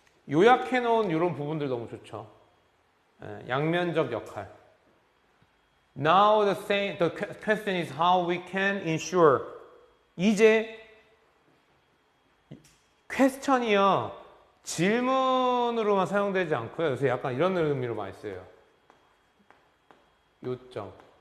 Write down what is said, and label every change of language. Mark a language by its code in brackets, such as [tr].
[ko] 요약해 놓은 요런 부분들 너무 좋죠. 양면적 역할. [en] Now the question is how we can ensure. [ko] 이제 퀘스천이요. 질문으로만 사용되지 않고요. 요새 약간 이런 의미로 많이 써요. 요점.